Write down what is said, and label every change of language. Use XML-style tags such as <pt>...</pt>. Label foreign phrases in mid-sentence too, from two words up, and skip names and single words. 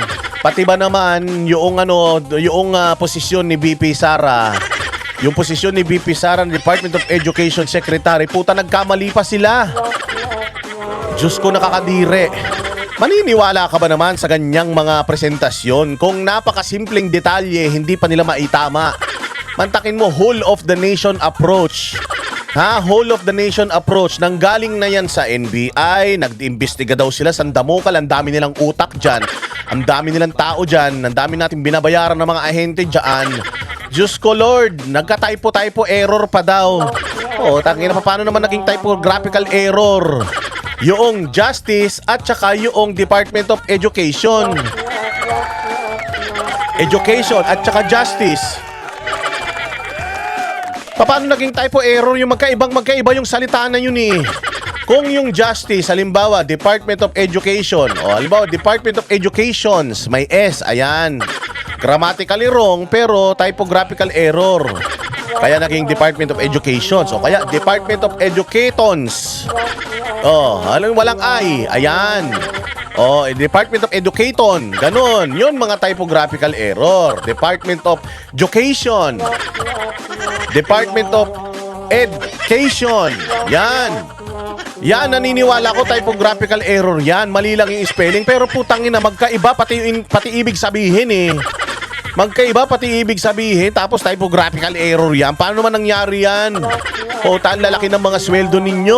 <tl>Pati ba naman yung posisyon ni VP Sara, yung posisyon ni VP Sara ng Department of Education Secretary, puta nagkamali pa sila. Diyos ko, nakakadire. Maniniwala ka ba naman sa ganyang mga presentasyon kung napakasimpleng detalye hindi pa nila maitama? Mantakin mo,</tl> <en>whole of the nation approach. Whole of the nation approach.</en> <tl>Nanggaling na yan sa NBI, nag-imbestiga daw sila sa Damokal, ang dami nilang utak dyan, ang dami nilang tao dyan, ang dami natin binabayaran ng mga ahente dyan. Diyos ko Lord, nagka-</tl> <en>typo error</en> <tl>pa daw. Tangina pa, paano naman naging</tl> <en>typographical error?</en> <tl>Yung Justice at saka yung Department of Education. Education at saka Justice. Paano naging</tl> <en>typo error?</en> <tl>Yung magkaiba yung salita na yun eh. Kung yung Justice, halimbawa, Department of Education, halimbawa, Department of Educations, may S, ayan.</tl> <en>Grammatically wrong, pero typographical error.</en> <tl>Kaya naging Department of Education. Kaya Department of Educatons. Walang I. Ayan. Department of Educaton. Ganon. Yun mga</tl> <en>typographical error.</en> <tl>Department of Education. Department of Education. Yan. Yan, naniniwala ko</tl> <en>typographical error</en> <tl>yan. Mali lang yung spelling. Pero putangina, magkaiba pati ibig sabihin eh. Magkaiba pati ibig sabihin, tapos</tl> <en>typographical error</en> <tl>yan. Paano naman nangyari yan? Lalaki ng mga sweldo ninyo.</tl>